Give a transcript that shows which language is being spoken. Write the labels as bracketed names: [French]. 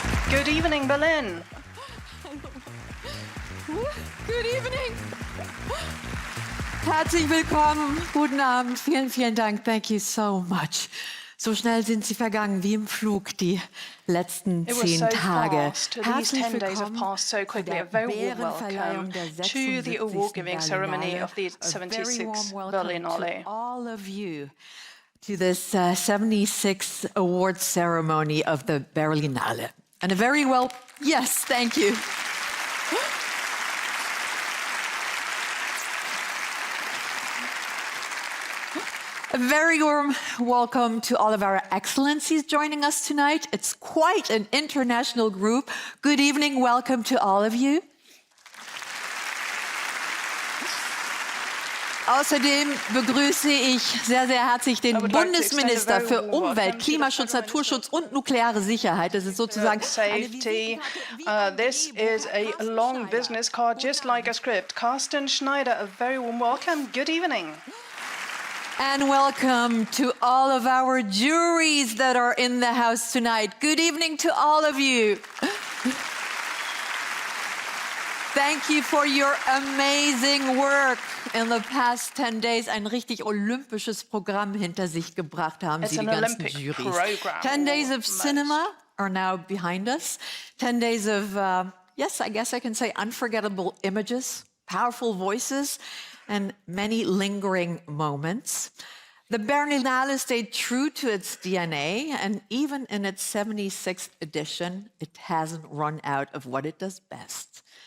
[English] Good evening, Berlin. Good evening! [German] Herzlich willkommen, guten Abend, vielen, vielen Dank, [English] thank you so much. [German] So schnell sind sie vergangen wie im Flug, die letzten 10 Tage. [English] These 10 days have passed so quickly. A very warm welcome to the award-giving ceremony of the 76th Berlinale. All of you to this 76th award ceremony of the Berlinale. And a very yes, thank you. A very warm welcome to all of our excellencies joining us tonight. It's quite an international group. Good evening, welcome to all of you. [German] Außerdem begrüße ich sehr, sehr herzlich den Bundesminister für Umwelt, Klimaschutz, Naturschutz und nukleare Sicherheit. Das ist sozusagen [English] safety. This is a long business card, just like a script. Carsten Schneider, a very warm welcome. Good evening. And welcome to all of our juries that are in the house tonight. Good evening to all of you. Thank you for your amazing work in the past 10 days. [German] Ein richtig olympisches Programm hinter sich gebracht haben Sie, die ganzen Juries. [English] 10 days of cinema are now behind us. 10 days of, yes, I guess I can say unforgettable images, powerful voices, and many lingering moments. The Berlinale stayed true to its DNA, and even in its 76th edition, it hasn't run out of what it does best.